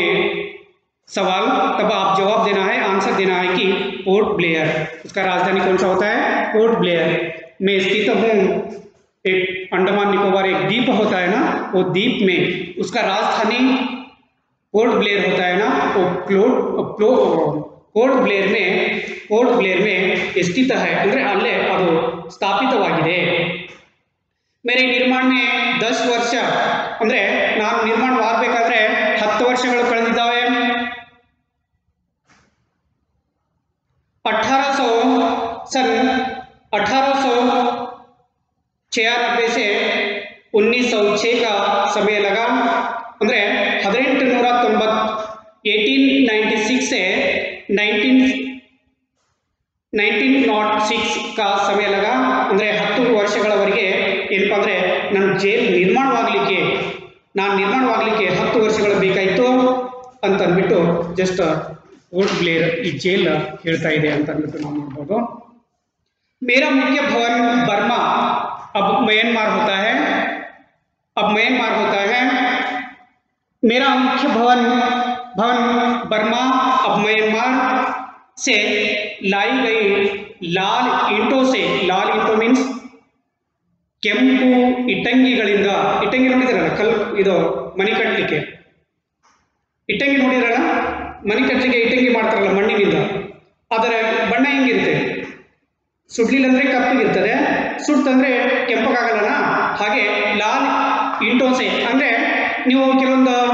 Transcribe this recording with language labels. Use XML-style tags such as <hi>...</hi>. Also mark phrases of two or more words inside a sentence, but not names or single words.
<hi>सवाल तब आप जवाब देना है आंसर देना है कि पोर्ट ब्लेयर उसका राजधानी कौन सा होता है पोर्ट ब्लेयर मैं स्थित हूँ एक अंडमान निकोबार एक द्वीप होता है ना वो द्वीप में उसका राजधानी पोर्ट ब्लेयर होता है ना वो पोर्ट ब्लेयर में स्थित है</hi> <kn>ಅಂದರೆ ಅಲ್ಲೇ ಅದು ಸ್ಥಾಪಿತವಾಗಿದೆ</kn> <hi>मेरे निर्माण में</hi> <kn>10 ವರ್ಷ ಅಂದರೆ ನಾನು ನಿರ್ಮಾಣವಾಗಬೇಕಾದ್ರೆ 10 ವರ್ಷಗಳು ಕಳೆದಿದ್ದಾವೆ</kn> <hi>1800 सन 1800 समय लगा ಅಂದರೆ 1890 1896 से 1906 का समय लगा</hi> <kn>ಅಂದರೆ 10 ವರ್ಷಗಳವರೆಗೆ ಏನಪ್ಪ ಅಂದರೆ ನನ್ನ ಜೈಲ್ ನಿರ್ಮಾಣವಾಗಲಿಕ್ಕೆ 10 ವರ್ಷಗಳು ಬೇಕಾಯಿತು ಅಂತ ಅಂದ್ಬಿಟ್ಟು ಜಸ್ಟ್ ಪೋರ್ಟ್ ಬ್ಲೇರ್ ಈ ಜೈಲ್ ಹೇಳ್ತಾ ಇದೆ ಅಂತ ಅಂದ್ಬಿಟ್ಟು ನಾವು ನೋಡ್ಬೋದು.</kn> <hi>मेरा मुख्य भवन बर्मा अब म्यांमार होता है मेरा मुख्य भवन बर्मा अब म्यांमार से लाई गई लाल ईंटों मीन्स</hi> <kn>ಕೆಂಪು ಇಟ್ಟಂಗಿಗಳಿಂದ ಇಟ್ಟಂಗಿ ನೋಡಿದ್ರಲ್ಲ ಇದು ಮನೆ ಕಟ್ಟಲಿಕ್ಕೆ ಇಟ್ಟಂಗಿ ನೋಡಿದ್ರಲ್ಲ ಮನೆ ಕಟ್ಟಲಿಕ್ಕೆ ಇಟ್ಟಂಗಿ ಮಾಡ್ತಾರಲ್ಲ ಮಣ್ಣಿನಿಂದ ಅದರ ಬಣ್ಣ ಹೆಂಗಿರುತ್ತೆ ಸುಡ್ಲಿಲ್ಲ ಅಂದರೆ ಕಪ್ಪಗಿರ್ತದೆ ಸುಡ್ತಂದ್ರೆ ಕೆಂಪಗಾಗಲ್ಲನ ಹಾಗೆ</kn> <hi>लाल ईंटों से</hi> <kn>ಅಂದರೆ ನೀವು ಕೆಲವೊಂದು</kn>